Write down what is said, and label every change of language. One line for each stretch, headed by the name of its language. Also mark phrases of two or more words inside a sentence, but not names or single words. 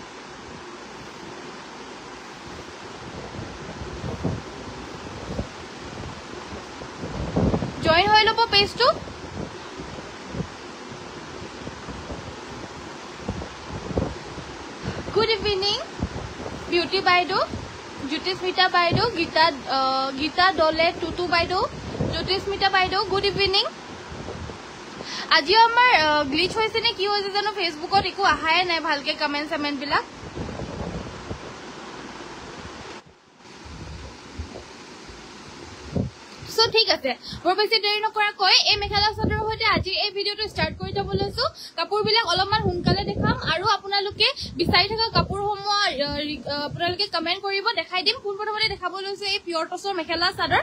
Assamese: জয়েন হৈ লব পেজটো
English: Good evening, Beauty Baido, Jyotismita Baido, Gita Dole, Tutu Baido, Jyotismita Baido. Good evening.
Assamese: আজি আমাৰ গ্লিচ হৈছে নে কি হৈছে জানো ফেসবুকত একো আহাই নাই ভালকে কমেন্ট বিলাক সো ঠিক আছে বৰ বেছি দেৰি নকৰাকৈ এই মেখেলা চাদৰৰ সৈতে আজি এই ভিডিঅটো ষ্টাৰ্ট কৰি যাব লৈছো কাপোৰবিলাক অলপমান সোনকালে দেখাম আৰু আপোনালোকে বিচাৰি থকা কাপোৰসমূহ আপোনালোকে কমেন্ট কৰিব দেখাই দিম পোনপ্ৰথমতে দেখাব লৈছো এই পিয়ৰ টছৰ মেখেলা চাদৰ